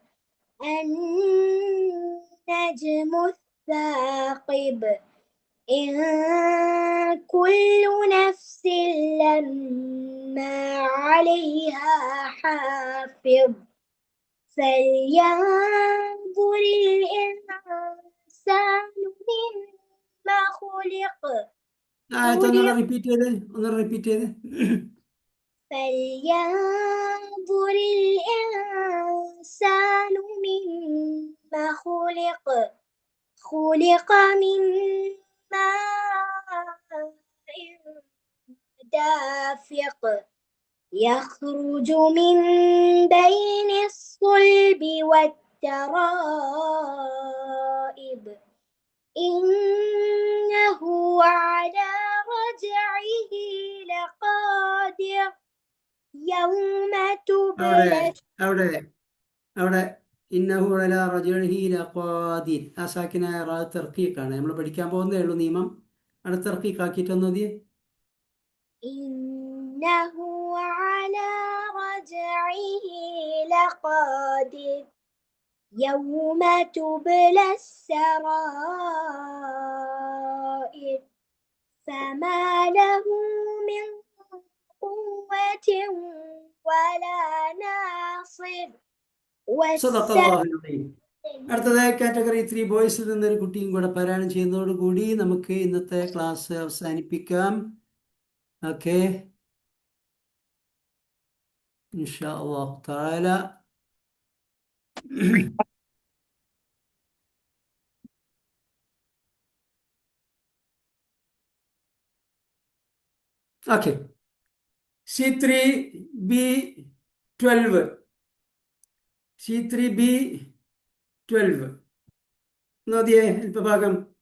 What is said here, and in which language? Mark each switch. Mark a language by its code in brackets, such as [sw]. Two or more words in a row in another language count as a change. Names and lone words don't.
[ar] النجم الثاقب إن كل نفس لما عليها حافظ فلينظر الإنسان مما خلق [ml] ഒന്നുകൂടെ റിപ്പീറ്റ് ചെയ്തേ [ar] فلينظر الإنسان مما خلق خلق من ماء دافق يخرج من بين الصلب والترائب إنه على رجعه لقادر يوم تبلى [ml] അവിടെ [ar] إنه على رجعه لقادر [ml] ആ സാക്കിനായ റാ തർക്കീഖാണ് നമ്മൾ പഠിക്കാൻ പോകുന്നതേ ഉള്ളൂ നിയമം അവിടെ തർക്കീഖാക്കിയിട്ടൊന്നു മതി [ar] إنه على رجعه لقادر يوم تبلى السرائر فما له من قوة ولا ناصر صدق الله العظيم. [ml] അടുത്തതായി കാറ്റഗറി 3 ബോയ്സിൽ നിന്നൊരു കുട്ടിയും കൂടെ പാരായണം ചെയ്യുന്നതോടുകൂടി നമുക്ക് ഇന്നത്തെ ക്ലാസ് അവസാനിപ്പിക്കാം. [ar] ഓക്കെ, إن شاء الله تعالى. [ml] ഓക്കെ, C3B12 C3B12 നോദിയേ അല്പഭാഗം.